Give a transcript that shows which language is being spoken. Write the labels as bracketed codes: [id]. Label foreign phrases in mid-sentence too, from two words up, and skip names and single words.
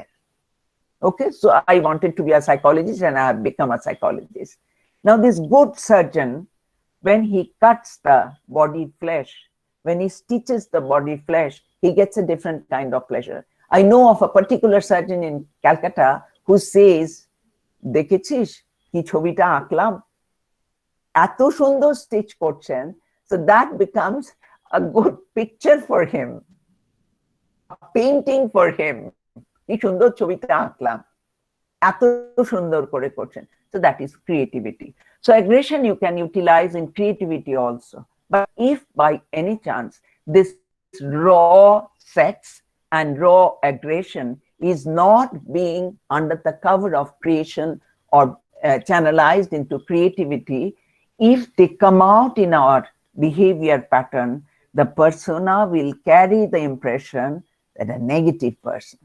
[en] Okay, so I wanted to be a psychologist and I have become a psychologist. Now this good surgeon, when he cuts the body flesh, when he stitches the body flesh, he gets a different kind of pleasure. I know of a particular surgeon in Calcutta who says, [bn] "দেখেছিস কী ছবিটা আঁকলাম, এত সুন্দর stitch করছেন," [en] so that becomes a good picture for him, a painting for him. [bn] কী সুন্দর ছবিটা আঁকলাম, এত সুন্দর করে করছেন. [en] So that is creativity. So aggression you can utilize in creativity also. But if by any chance this raw sex and raw aggression is not being under the cover of creation or channelized into creativity, if they come out in our behavior pattern, the persona will carry the impression that a negative person.